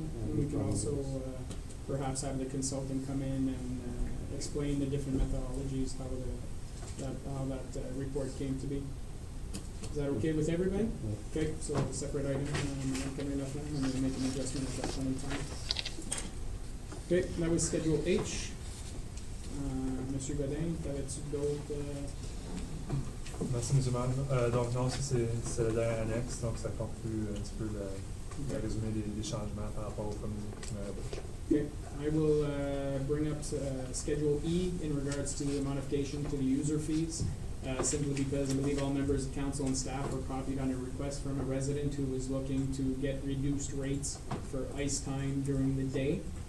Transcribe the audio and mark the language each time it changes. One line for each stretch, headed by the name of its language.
English: And we can also perhaps have the consultant come in and explain the different methodologies, how that report came to be. Is that okay with everybody? Okay, so a separate item, coming up now, and then make an adjustment at that point in time. Okay, that was Schedule H.
French: Monsieur Godin, t'avais-tu d'autres? Merci, M. Maire. Donc non, ça c'est la dernière annexe, donc ça conclut un petit peu le résumé des changements par rapport au premier budget.
English: Okay, I will bring up Schedule E in regards to the modification to the user fees, simply because I believe all members of council and staff were copied on a request from a resident who was looking to get reduced rates for ice time during the day.